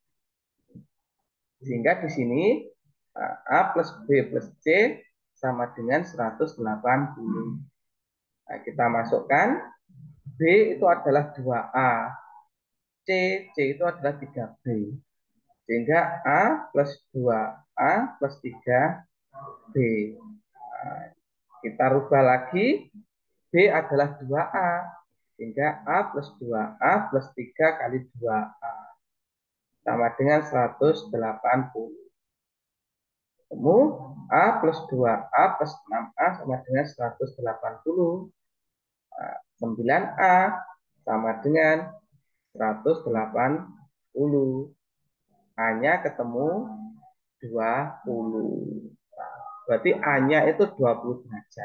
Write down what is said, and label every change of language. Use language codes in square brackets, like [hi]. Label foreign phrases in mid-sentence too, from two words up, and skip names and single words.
[id] Sehingga di sini A plus B plus C sama dengan 180. Nah, kita masukkan B itu adalah 2A, C, C itu adalah 3B. Sehingga A plus 2A plus 3B. Nah, kita rubah lagi, B adalah 2A. Sehingga A plus 2A plus 3 kali 2A. Sama dengan 180. Ketemu A plus 2A plus 6A sama dengan 180. Nah, 9A sama dengan 180. A-nya ketemu 20. Nah, berarti A-nya itu 20 derajat.